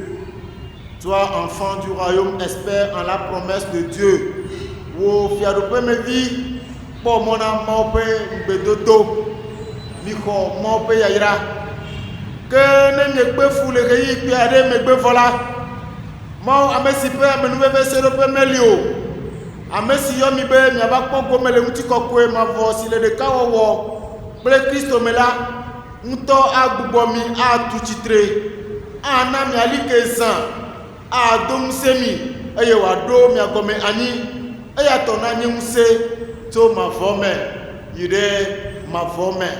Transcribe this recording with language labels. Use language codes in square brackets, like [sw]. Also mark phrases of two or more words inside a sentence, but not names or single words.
[fr] Toi, enfant du royaume, espère en la promesse de Dieu. [ee] Wo fiaɖuƒe me vi kpɔ mɔ na Mawu ƒe gbedodo, mixɔ Mawu ƒe yayra. Ke ne miekpe fu le ɣeyiɣi kpui aɖe megbe vɔ la, Mawu ame si ƒe amenuveve seɖoƒe meli o, ame si yɔ mi be miava kpɔ gome le ŋutikɔkɔe mavɔ si le ɖeka wɔwɔ kple Kristo me la ŋutɔ agbugbɔ mi atu tsitre, ana miali ke zã, ado ŋusẽ mi eye wòaɖo mia gɔme anyi, eya tɔ na nye ŋusẽ tso mavɔ me yi ɖe mavɔ me.